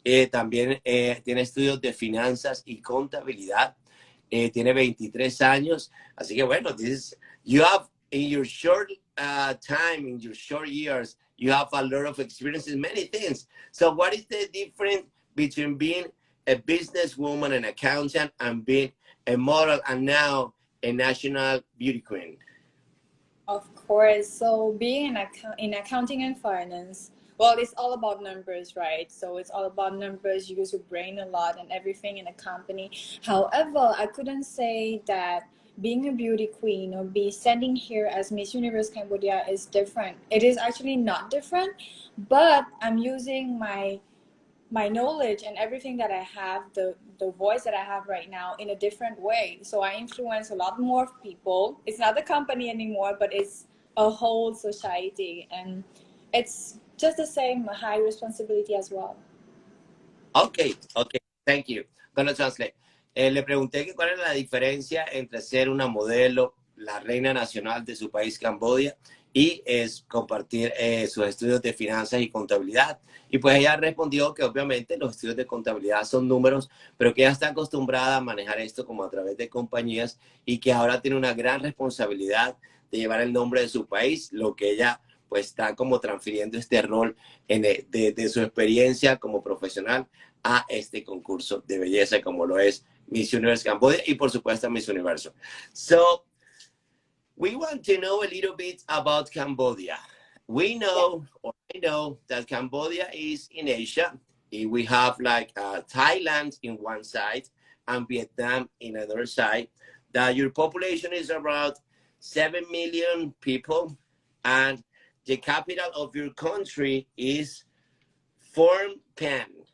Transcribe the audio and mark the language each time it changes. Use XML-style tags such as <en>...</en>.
<es>También tiene estudios de finanzas y contabilidad. Tiene 23 años. Así que bueno,</es> <en>you have in your short time, in your short years, you have a lot of experience in many things. So what is the difference between being a businesswoman, an accountant, and being a model and now a national beauty queen? Of course. So being in accounting and finance, well, it's all about numbers, right? So it's all about numbers. You use your brain a lot and everything in a company. However, I couldn't say that being a beauty queen or be standing here as Miss Universe Cambodia is different. It is actually not different, but I'm using my my knowledge and everything that I have, the voice that I have right now in a different way. So I influence a lot more people. It's not a company anymore, but it's a whole society, and it's just the same high responsibility as well. Okay, okay, thank you. Gonna translate.</en> <es>Le pregunté que cuál era la diferencia entre ser una modelo, la reina nacional de su país, Camboya, y es compartir sus estudios de finanzas y contabilidad. Y pues ella respondió que obviamente los estudios de contabilidad son números, pero que ella está acostumbrada a manejar esto como a través de compañías y que ahora tiene una gran responsabilidad de llevar el nombre de su país, lo que ella pues está como transfiriendo este rol de su experiencia como profesional a este concurso de belleza como lo es Miss Universe Cambodia y por supuesto Miss Universo.</es> <en>So, we want to know a little bit about Cambodia. We know, or I know, that Cambodia is in Asia. We have like Thailand in one side and Vietnam in another side. That your population is about 7 million people, and the capital of your country is Phnom Penh.</en>